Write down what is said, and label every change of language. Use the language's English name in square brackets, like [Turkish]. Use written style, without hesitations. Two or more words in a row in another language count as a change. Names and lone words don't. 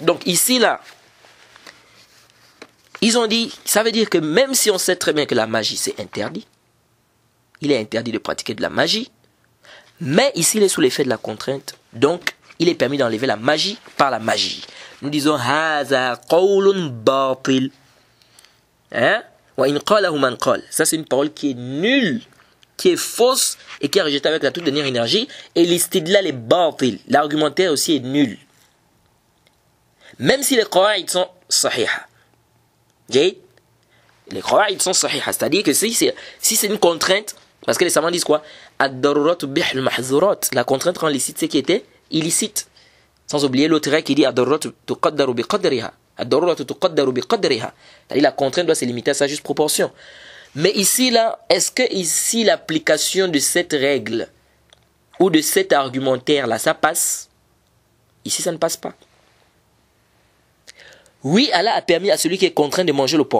[French] Donc ici là, ils ont dit, ça veut dire que même si on sait très bien que la magie c'est interdit, il est interdit de pratiquer de la magie, mais ici il est sous l'effet de la contrainte, donc il est permis d'enlever la magie par la magie. Nous disons [Arabic] هذا قول باطل. وإن قاله من قال. [French] Ça c'est une parole qui est nulle, qui est fausse et qui est rejetée avec la toute dernière énergie. Et l'istidlal est batil. L'argumentaire aussi est nul. Même si les qawa'id sont sahiha. Les qawa'id sont sahiha. C'est-à-dire que si c'est une contrainte, parce que les savants disent quoi? [Arabic] الضرورات تبيح المحظورات. [French] La contrainte rend licite ce qui était illicite. Sans oublier l'autre règle qui dit [Arabic] الضرورات تقدر بقدرها. الضرورات تقدر بقدرها. [French] C'est-à-dire la contrainte doit se limiter à sa juste proportion. Mais ici là, est-ce que ici l'application de cette règle ou de cet argumentaire là, ça passe? Ici ça ne passe pas. Oui, Allah a permis à celui qui est contraint de manger le porc.